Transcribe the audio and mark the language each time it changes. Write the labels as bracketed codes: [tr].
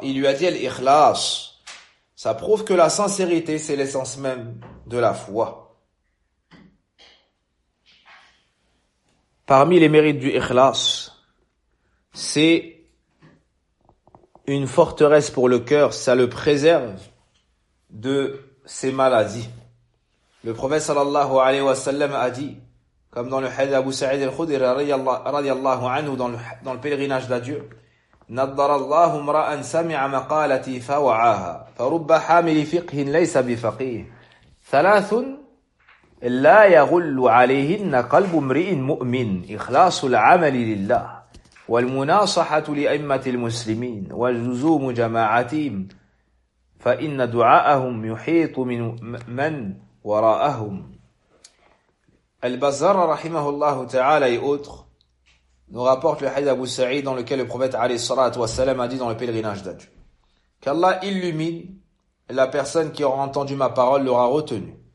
[fr] Il lui a dit, Al-Ikhlas. Ça prouve que la sincérité, c'est l'essence même de la foi. Parmi les mérites du Ikhlas, c'est une forteresse pour le cœur, ça le préserve de ses maladies. Le prophète sallallahu alayhi wa sallam a dit, comme dans le hadith d'Abu Sa'id al-Khudri radiyallahu anhu dans le pèlerinage d'adieu, [ar] نَضَّرَ اللَّهُ مْرَأَنْ سَمِعَ مَقَالَتِي فَوَعَاهَا فَرُبَّ حَامِلِ فِقْهٍ لَيْسَ بِفَقِيهٍ ثَلَاثٌ لَا يَغُلُّ عَلَيْهِنَّ قَلْبُ مْرِئٍ مُؤْمِنٍ إِخْلَاصُ الْعَمَلِ لِلَّهِ وَالْمُنَاصَحَةُ لِأَئِمَّةِ الْمُسْلِمِينَ وَجُزُومُ جَمَاعَتِهِمْ فَإِنَّ دُعَاءَهُمْ يُحِيطُ مِنْ مَنْ وَرَاءَهُمْ. [fr] Al-Bazzara, rahimahullahu ta'ala et autres, nous rapporte le hadith d'Abu Sa'id dans lequel le prophète, alayhi salat wa salam, a dit dans le pèlerinage d'Adieu, qu'Allah illumine la personne qui aura entendu ma parole, l'aura retenue.